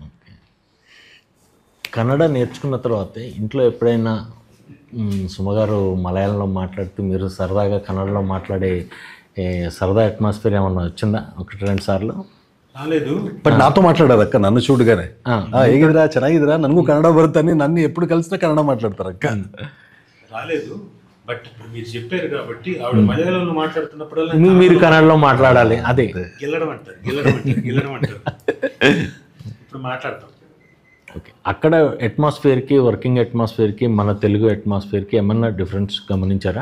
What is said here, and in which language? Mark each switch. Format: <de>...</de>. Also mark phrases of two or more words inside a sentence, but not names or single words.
<te>కన్నడ నేర్చుకున్న తర్వాత ఇంట్లో ఎప్పుడైనా సుమగారు మలయాళంలో మాట్లాడుతూ మీరు సరదాగా కన్నడలో మాట్లాడే సరదా అట్మాస్ఫియర్ ఏమన్నా వచ్చిందా 1-2 సార్లు? రాలేదు. బట్ నాతో మాట్లాడారు అక్క, నన్ను చూడగానే</te> <kn>ಹೇಗಿದ್ದೀರಾ ಚೆನ್ನಾಗಿದ್ದೀರಾ ನನಗೂ ಕನ್ನಡ ಬರುತ್ತಾನೆ,</kn> <te>నన్ను ఎప్పుడు కలిసినా కన్నడ మాట్లాడతారు అక్క. రాలేదు. బట్ ఇప్పుడు మీరు చెప్పారు కాబట్టి ఆవిడ మలయాళంలో మాట్లాడుతున్నప్పుడల్లా మీరు కన్నడలో మాట్లాడాలి. అదే గెల్లడం అంటారు. ఇప్పుడు మాట్లాడతాం. ఓకే. అక్కడ అట్మాస్ఫియర్కి</te> <en>working atmosphere</en> <te>మన తెలుగు అట్మాస్ఫియర్కి ఏమన్నా డిఫరెన్స్ గమనించారా?</te>